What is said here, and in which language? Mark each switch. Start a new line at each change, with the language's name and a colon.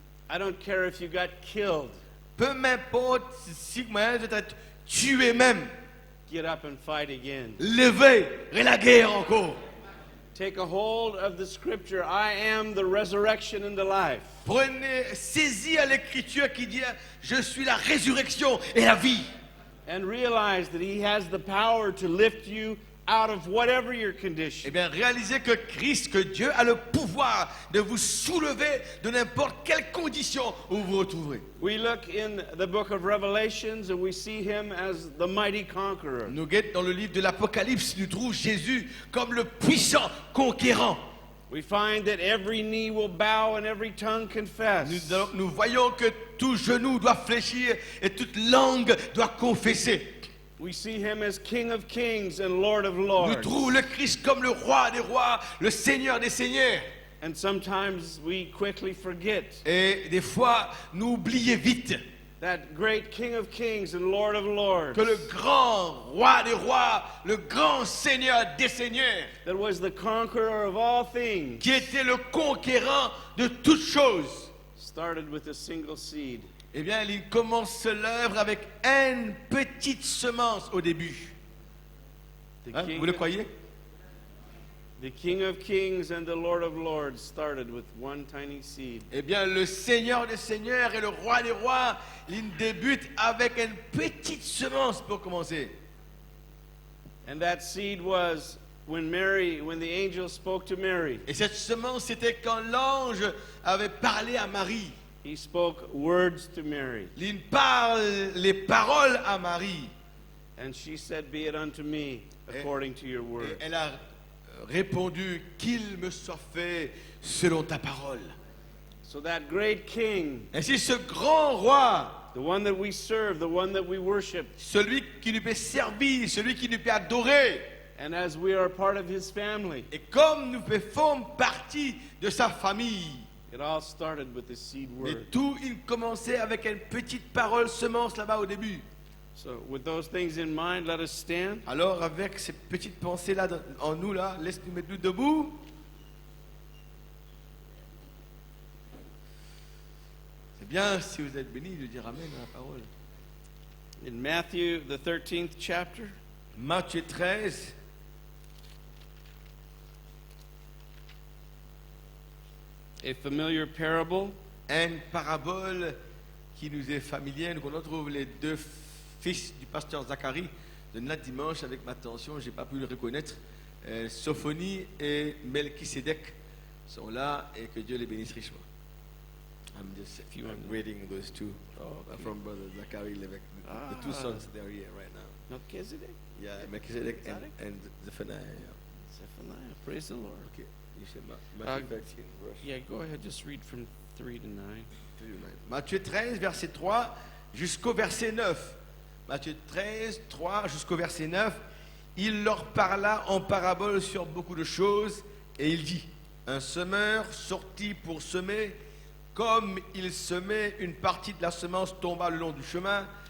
English: I don't care if you got killed.
French: Peu m'importe si vous êtes tué même.
English: Get up and fight again.
French: Levez, et la guerre encore.
English: Take a hold of the scripture. I am the resurrection and the life.
French: Prenez, saisis à l'écriture qui dit, je suis la résurrection et la vie.
English: And realize that He has the power to lift you out of whatever your Eh condition.
French: bien, réalisez que Christ, que Dieu a le pouvoir de vous soulever de n'importe quelle condition où vous vous retrouverez.
English: We look in the book of Revelations and we see Him as the mighty conqueror.
French: Nous guettons dans le livre de l'Apocalypse, nous trouvons Jésus comme le puissant conquérant.
English: We find that every knee will bow and every tongue confess.
French: Nous voyons que tout genou doit fléchir et toute langue doit confesser.
English: We see Him as King of kings and Lord of
French: Nous
English: lords.
French: trouvons le Christ comme le roi des rois, le Seigneur des seigneurs.
English: And sometimes we quickly forget
French: Et des fois, nous oublions vite
English: that great King of kings and Lord of lords
French: que le grand roi des rois, le grand Seigneur des seigneurs,
English: that was the conqueror of all things
French: qui était le conquérant de toutes choses,
English: started with a single seed.
French: eh bien, il commence l'œuvre avec une petite semence au début.
English: The Hein, King
French: vous le
English: of-
French: croyez?
English: The King of Kings and the Lord of Lords started with one tiny seed.
French: Eh bien, le Seigneur des seigneurs et le roi des rois, il débute avec une petite semence pour commencer.
English: And that seed was when the angel spoke to Mary.
French: Et cette semence, c'était quand l'ange avait parlé à Marie.
English: He spoke words to Mary.
French: Il parle les paroles à Marie.
English: And she said, be it unto me according to your
French: Et
English: word.
French: elle a répondu qu'il me soit fait selon ta parole.
English: So that great king,
French: Ainsi ce grand roi,
English: the one that we serve, the one that we worship,
French: celui qui nous peut servir, celui qui nous peut adorer,
English: and as we are part of his family,
French: et comme nous faisons partie de sa famille,
English: it all started with the seed
French: et
English: word.
French: tout il commençait avec une petite parole semence là-bas au début.
English: So with those things in mind, let us stand.
French: Alors avec ces petites pensées là en nous là, laisse-nous mettre nous debout. C'est bien si vous êtes bénis de dire amen à la parole.
English: In Matthew, the 13th chapter,
French: Matthieu 13,
English: a familiar parable
French: une parabole qui nous est familière, nous on trouve les deux fils du pasteur Zacharie de notre dimanche avec ma attention, j'ai pas pu le reconnaître. Sophonie et Melchisédek sont là et que Dieu les bénisse richement.
English: I'm reading those two from brother Zachary Levesque. The two sons they are here right now. Melchizedek, Yeah, Melchizedek Zadok? and Zephaniah. Yeah. Zephaniah. Praise the Lord. Okay, you said Matthew 13, verse Yeah, go ahead. Just read from 3 to 9. 3 to 9.
French: Matthieu 13, verset 3 jusqu'au verset 9. Matthieu 13, 3 jusqu'au verset 9. Il leur parla en parabole sur beaucoup de choses et il dit: un semeur sortit pour semer. Comme il semait, une partie de la semence tomba le long du chemin.